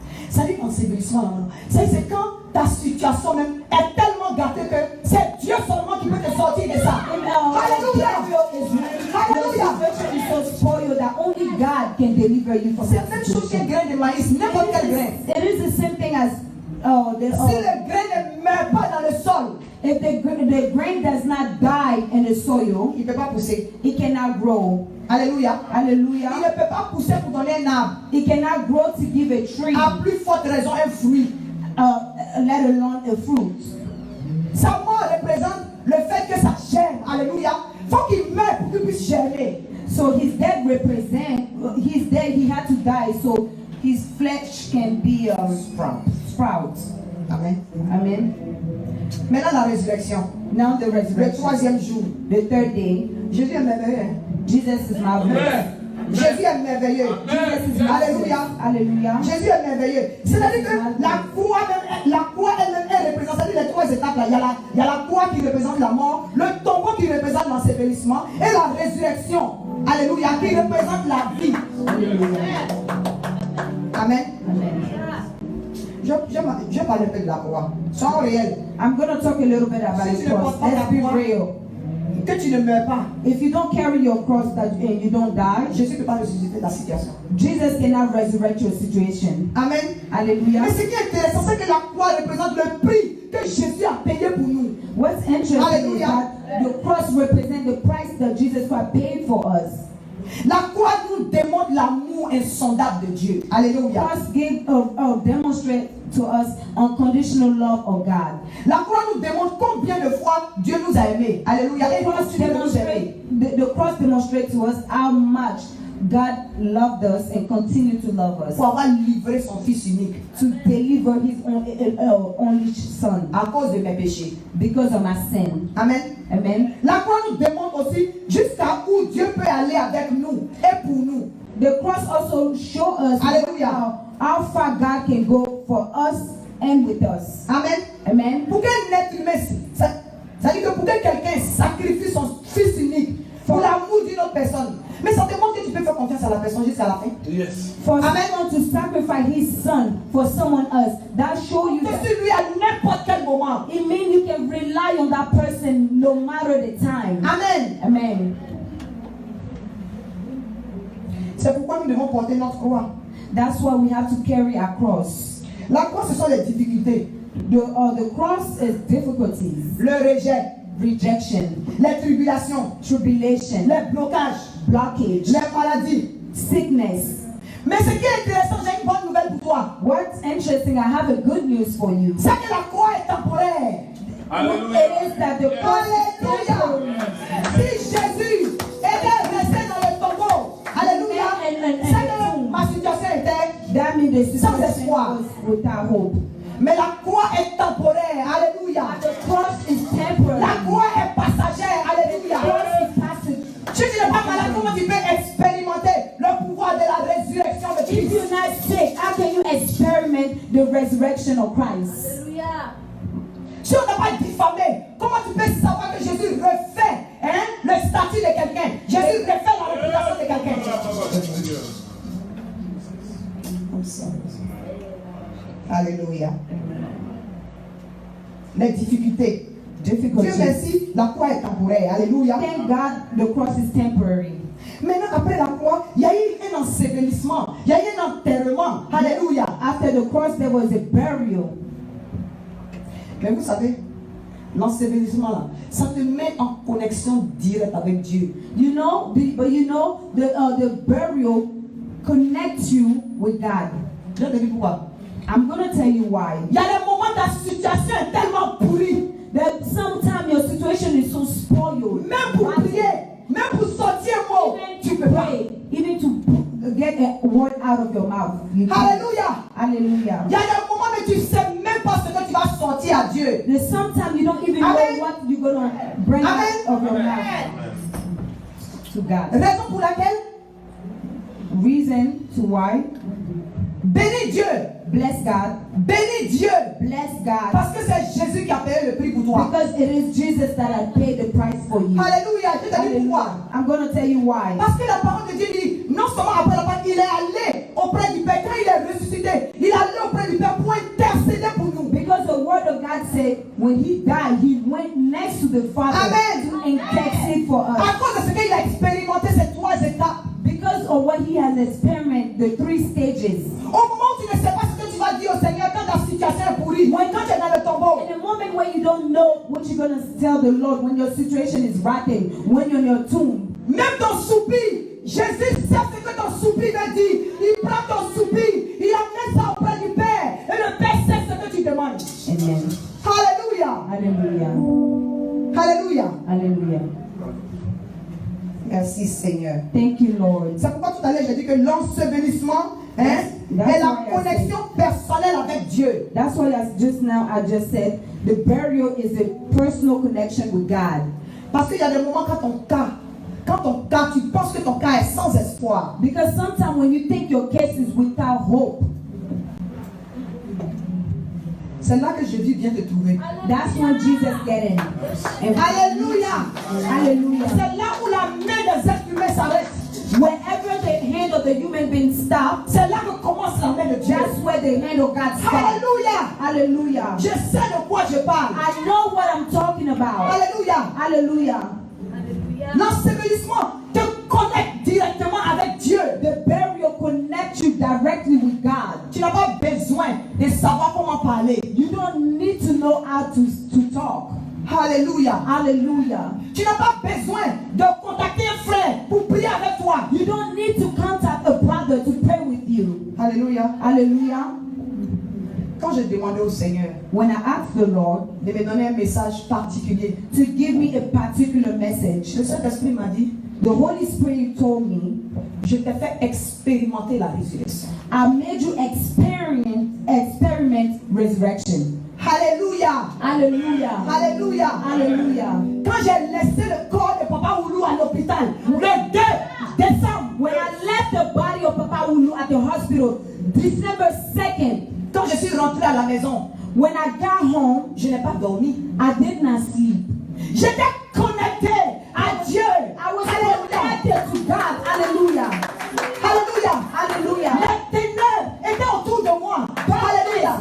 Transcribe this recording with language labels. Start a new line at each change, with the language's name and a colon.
French: Ça dit ensevelissement là. C'est quand ta situation même est tellement gâtée que c'est Dieu seulement qui peut te sortir de ça. Alléluia.
English: Burial is Hallelujah. the situation is so spoiled that only God can deliver deliver you from
French: C'est
English: that
French: la même chose qu'un
English: situation.
French: grain de maïs, n'importe quel grain.
English: It is the same thing as
French: Si le grain ne meurt pas dans le sol,
English: if the grain does not die in the soil,
French: il ne peut pas pousser.
English: it cannot grow.
French: Alléluia. Il
English: Hallelujah.
French: ne peut pas pousser pour donner un arbre.
English: It cannot grow to give a tree,
French: À plus forte raison, un fruit.
English: let alone a fruit.
French: Sa mort représente le fait que ça germe. Alléluia. Il faut qu'il meure pour qu'il puisse germer.
English: So his death represent his death. He had to die so his flesh can be sprout. Amen. Amen.
French: Maintenant, la résurrection.
English: Now the
French: Le
English: resurrection,
French: troisième jour.
English: the third day.
French: Jésus est merveilleux.
English: Jesus is marvelous.
French: Jésus est merveilleux.
English: Jesus is marvelous.
French: Alléluia.
English: Hallelujah.
French: Jésus est merveilleux. C'est-à-dire que la croix elle-même, elle représente, c'est-à-dire les trois étapes là. Il y a la croix qui représente la mort, le tombeau qui représente l'ensevelissement et la résurrection. Alléluia, qui représente la vie. Amen. Amen. Je parle un peu de la croix. Sois réel.
English: I'm going to talk a little bit about
French: Si
English: the
French: tu ne
English: cross.
French: portes pas la
English: Let's be
French: croix,
English: real.
French: que tu ne meurs pas.
English: If you don't carry your cross and you don't die,
French: Jésus ne peut pas ressusciter ta situation.
English: Jesus cannot resurrect your situation. Amen. Hallelujah.
French: Mais ce qui est intéressant, c'est que la croix représente le prix que Jésus a payé pour nous.
English: What's interesting is Hallelujah. that the cross represents the price that Jesus Christ paid for us.
French: La croix nous démontre l'amour insondable de Dieu.
English: The
French: Alléluia.
English: cross demonstrate to us unconditional love of God.
French: La croix nous démontre combien de fois Dieu nous a aimés. Alléluia. Et
English: The cross
French: continue de nous aimer.
English: the cross demonstrates to us how much God loved us and continue to love us.
French: Pour avoir livré son fils unique
English: To deliver his only son
French: à cause de mes péchés.
English: because of my sin. Amen. Amen.
French: La croix nous démontre aussi jusqu'à où Dieu peut aller avec nous et pour nous.
English: The cross also shows us Hallelujah. how far God can go for us and with us. Amen. Amen.
French: Pour qu'un être humain, ça dit que pour que quelqu'un sacrifie son fils unique pour l'amour d'une autre personne, mais ça demande que tu peux faire confiance à la personne jusqu'à la fin.
English: Yes. For Amen. someone to sacrifice his son for someone else, that shows you
French: Que
English: that
French: sur lui à n'importe quel moment.
English: it means you can rely on that person no matter the time. Amen. Amen.
French: C'est pourquoi nous devons porter notre croix.
English: That's why we have to carry our cross.
French: La croix, ce sont les difficultés,
English: The cross is difficulties,
French: le rejet,
English: rejection,
French: les tribulations,
English: tribulation,
French: les blocages,
English: blockage,
French: les maladies.
English: sickness.
French: Mais ce qui est intéressant, j'ai une bonne nouvelle pour toi.
English: What's interesting, I have a good news for you.
French: C'est que la croix est temporaire.
English: It is that the cross is
French: Alléluia.
English: temporary.
French: Si Jésus était resté dans le tombeau, alléluia, c'est que ma situation était.
English: That means the
French: Sans
English: situation
French: espoir.
English: was without hope.
French: Mais la croix est temporaire. Alléluia.
English: The cross is temporary.
French: La croix est passagère. Alléluia.
English: The cross is passive.
French: Si tu n'es pas malade, comment tu peux expérimenter le pouvoir de la résurrection de If Christ?
English: you're not sick, how can you experiment the resurrection of Christ?
French: Si on n'a pas diffamé, comment tu peux savoir que Jésus refait le statut de quelqu'un? Jésus refait la réputation de quelqu'un. Alléluia. Les difficultés. Dieu merci, la croix est temporaire. Alléluia.
English: Thank God the cross is temporary.
French: Maintenant, après la croix, il y a eu un ensevelissement. Il y a eu un enterrement. Alléluia.
English: After the cross, there was a burial.
French: Mais vous savez, l'ensevelissement là, ça te met en connexion directe avec Dieu.
English: But the burial connects you with God.
French: Je te dis pourquoi.
English: I'm going to tell you why.
French: Il y a des moments où ta situation est tellement pourrie.
English: That sometimes your situation is so spoiled.
French: Même pour prier, même pour sortir un mot, tu peux pas.
English: Pray, even to get a word out of your mouth. You can't.
French: Alléluia.
English: Hallelujah.
French: Il y a des moments où tu ne sais même pas ce que tu vas sortir à Dieu.
English: There's sometimes you don't even Amen. know what you're going to bring Amen. out of your mouth to God.
French: Raison pour laquelle,
English: Reason to why.
French: bénis Dieu.
English: Bless God.
French: Bénis Dieu.
English: Bless God.
French: Parce que c'est Jésus qui a payé le prix pour toi.
English: Because it is Jesus that had paid the price for you.
French: Alléluia. Je te dis pourquoi.
English: I'm going to tell you why.
French: Parce que la parole de Dieu dit, non seulement après la mort, il est allé auprès du Père. Quand il est ressuscité, il est allé auprès du Père pour intercéder pour nous.
English: Because the word of God said when he died, he went next to the Father Amen. to intercede for us.
French: À cause de ce qu'il a expérimenté ces trois étapes.
English: Because of what he has experienced the 3 stages.
French: Au moment où tu ne sais pas ce que tu vas dire au Seigneur quand ta situation est pourrie, quand tu es dans le tombeau.
English: In the moment when you don't know what you're going to tell the Lord, when your situation is rotten, when you're in your tomb.
French: Même ton soupir, Jésus sait ce que ton soupir veut dire. Il prend ton soupir, il amène ça auprès du Père. Et le Père sait ce que tu demandes. Amen. Alléluia.
English: Hallelujah.
French: Alléluia.
English: Hallelujah.
French: Merci Seigneur.
English: Thank you, Lord.
French: C'est pourquoi tout à l'heure j'ai dit que l'ensevelissement est la connexion personnelle avec Dieu.
English: That's why just now I just said the burial is a personal connection with God.
French: Parce qu'il y a des moments quand ton cas, tu penses que ton cas est sans espoir.
English: Because sometimes when you think your case is without hope,
French: c'est là que Jésus vient te trouver.
English: that's when Jesus get in.
French: Alléluia.
English: Hallelujah.
French: C'est là où la main des êtres humains s'arrête.
English: Wherever the hand of the human being stops,
French: c'est là que commence la main de Dieu.
English: that's where the hand of God stops.
French: Alléluia.
English: Hallelujah.
French: Je sais de quoi je parle.
English: I know what I'm talking about.
French: Alléluia.
English: Hallelujah.
French: L'ensevelissement te connecte directement avec Dieu.
English: The burial connects you directly with God.
French: Tu n'as pas besoin de savoir comment parler.
English: You don't need to know how to talk.
French: Alléluia.
English: Hallelujah.
French: Tu n'as pas besoin de contacter un frère pour prier avec toi.
English: You don't need to contact a brother to pray with you.
French: Alléluia.
English: Hallelujah.
French: Quand j'ai demandé au Seigneur
English: When I asked the Lord
French: de me donner un message particulier,
English: to give me a particular message,
French: le Saint-Esprit m'a dit,
English: the Holy Spirit told me,
French: je t'ai fait expérimenter la résurrection.
English: I made you experiment resurrection.
French: Alléluia.
English: Hallelujah.
French: Alléluia.
English: Hallelujah.
French: Quand j'ai laissé le corps de Papa Oulou à l'hôpital, le 2 décembre,
English: When I left the body of Papa Ulu at the hospital, December 2nd,
French: quand je suis rentré à la maison,
English: when I got home,
French: je n'ai pas dormi.
English: I did not sleep.
French: J'étais connecté à Dieu.
English: I was connected to God. Hallelujah.
French: Alléluia.
English: Hallelujah.
French: Les ténèbres étaient autour de moi. Alléluia.